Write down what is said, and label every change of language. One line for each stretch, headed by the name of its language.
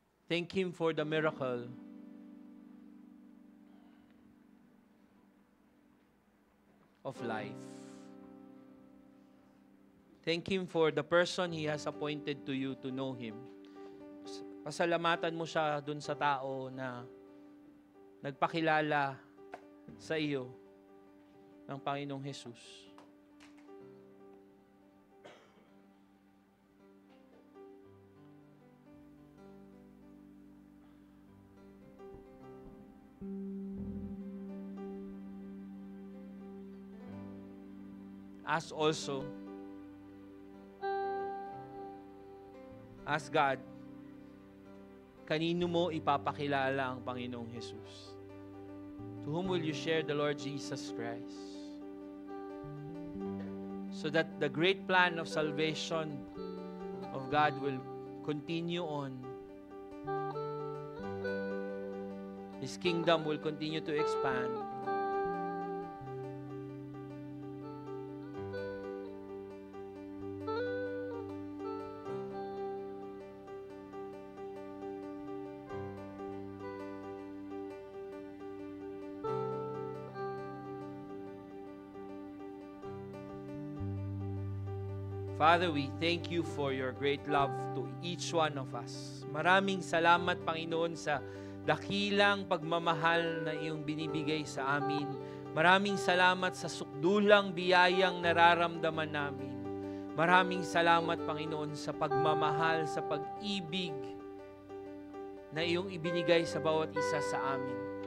English: Thank Him for the miracle of life. Thank Him for the person He has appointed to you to know Him.
Filipino: Pasalamatan mo siya dun sa tao na nagpakilala sa iyo ng Panginoong Jesus.
English: Ask God
Filipino: kanino mo ipapakilala ang Panginoong Jesus?
English: To whom will you share the Lord Jesus Christ? So that the great plan of salvation of God will continue on. His kingdom will continue to expand. Father, we thank you for your great love to each one of us.
Filipino: Maraming salamat, Panginoon, sa dakilang pagmamahal na iyong binibigay sa amin. Maraming salamat sa sukdulang biyayang nararamdaman namin. Maraming salamat, Panginoon, sa pagmamahal, sa pag-ibig na iyong ibinigay sa bawat isa sa amin.